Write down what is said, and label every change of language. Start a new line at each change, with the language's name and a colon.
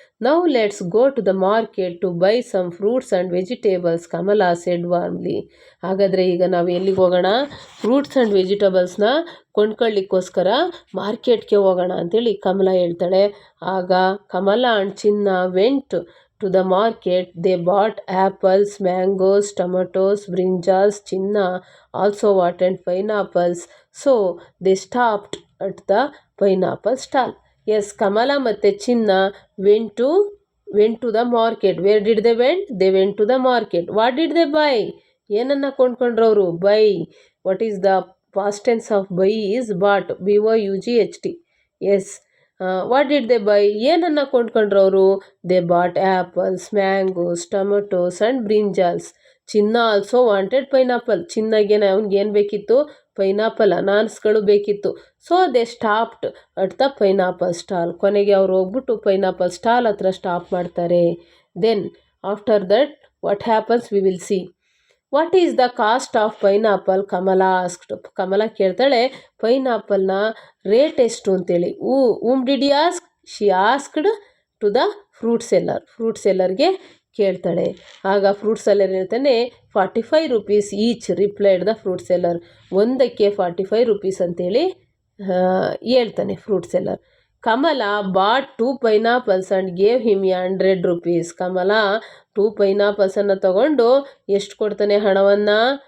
English: Now let's go to the market to buy some fruits and vegetables, Kamala said warmly.
Kannada: ಹಾಗಾದರೆ ಈಗ ನಾವು ಎಲ್ಲಿಗೆ ಹೋಗೋಣ? ಫ್ರೂಟ್ಸ್ ಆ್ಯಂಡ್ ವೆಜಿಟೇಬಲ್ಸ್ನ ಕೊಂಡ್ಕೊಳ್ಳಿಕ್ಕೋಸ್ಕರ ಮಾರ್ಕೆಟ್ಗೆ ಹೋಗೋಣ ಅಂತೇಳಿ ಕಮಲ ಹೇಳ್ತಾಳೆ.
English: ಆಗ Kamala and Chinna went to the market. They bought apples, mangoes, tomatoes, brinjals. Chinna also wanted pineapples, so they stopped at the pineapple stall. Yes, Kamala ಮತ್ತೆ Chinna went to the market. Where did they went? They went to the market. What did they buy?
Kannada: ಏನನ್ನ ಕೊಂಡ್ಕೊಂಡ್ರವರು?
English: buy. What is the past tense of buy? is bought. BOUGHT. Yes. What did they buy?
Kannada: ಏನನ್ನು ಕೊಂಡ್ಕೊಂಡ್ರವರು?
English: They bought apples, mangoes, tomatoes and brinjals. Chinna also wanted pineapple.
Kannada: ಚಿನ್ನಗೆ ಅವ್ನಿಗೇನು ಬೇಕಿತ್ತು?
English: pineapple,
Kannada: ಅನಾನಸ್ಗಳು ಬೇಕಿತ್ತು.
English: So they stopped at the pineapple stall.
Kannada: ಕೊನೆಗೆ ಅವ್ರು ಹೋಗ್ಬಿಟ್ಟು pineapple stall ಹತ್ರ stop ಮಾಡ್ತಾರೆ.
English: Then after that what happens we will see. What is the cost of pineapple? Kamala asked.
Kannada: ಕಮಲ ಕೇಳ್ತಾಳೆ ಪೈನಾಪಲ್ನ rate ಎಷ್ಟು ಅಂತೇಳಿ.
English: whom did he ask? She asked to the fruit seller.
Kannada: Fruit ಸೆಲ್ಲರ್ಗೆ ಕೇಳ್ತಾಳೆ. ಆಗ ಫ್ರೂಟ್ ಸೆಲ್ಲರ್ ಹೇಳ್ತಾನೆ
English: 45 rupees each, replied the fruit seller.
Kannada: ಒಂದಕ್ಕೆ 45 rupees ಅಂತೇಳಿ ಹೇಳ್ತಾನೆ fruit seller.
English: Kamala bought 2 pineapples and gave him 100 rupees.
Kannada: Kamala 2 pineapples ತಗೊಂಡು ಎಷ್ಟು ಕೊಡ್ತಾನೆ ಹಣವನ್ನು?